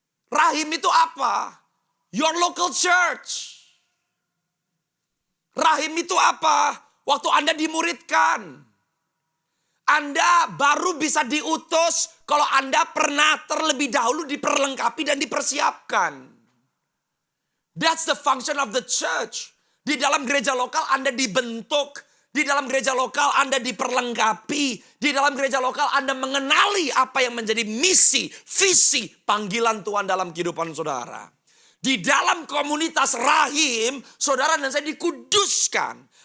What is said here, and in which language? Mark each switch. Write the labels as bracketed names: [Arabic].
[Indonesian] Rahim itu apa? [English] Your local church. [Indonesian] Rahim itu apa? Waktu Anda dimuridkan. Anda baru bisa diutus kalau Anda pernah terlebih dahulu diperlengkapi dan dipersiapkan. [English] That's the function of the church. [Indonesian] Di dalam gereja lokal Anda dibentuk. Di dalam gereja lokal Anda diperlengkapi. Di dalam gereja lokal Anda mengenali apa yang menjadi misi, visi, panggilan Tuhan dalam kehidupan saudara. Di dalam komunitas rahim, saudara dan saya dikuduskan.